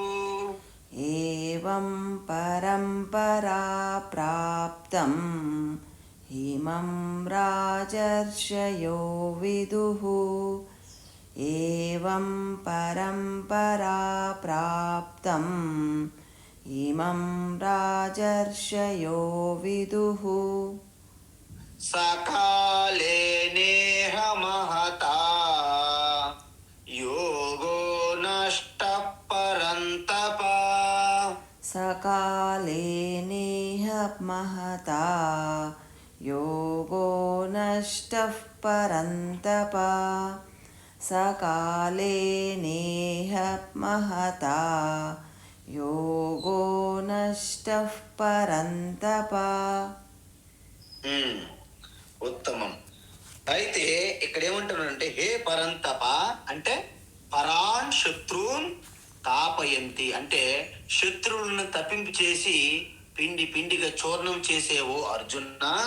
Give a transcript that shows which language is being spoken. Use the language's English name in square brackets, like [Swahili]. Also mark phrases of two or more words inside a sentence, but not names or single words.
[Sanskrit] एवं परम्परा प्राप्तम् इमं राजर्षयो विदुः एवं परम्परा प्राप्तम् इमं राजर्षयो विदुः सकाले नेह महता योगो नष्ट परन्तप सकाले नेह महता योगो नष्टः परन्तप सकाले नेह महता योगो नष्टः परन्तप [Telugu] ఉత్తమం. అయితే ఇక్కడ ఏమంటున్నాడంటే [Sanskrit] हे परन्तप [Telugu] అంటే [Sanskrit] परान् शत्रुन् तापयन्ति [Telugu] అంటే శత్రువులను తప్పింపు చేసి పిండి పిండిగా చూర్ణం చేసేవో అర్జున.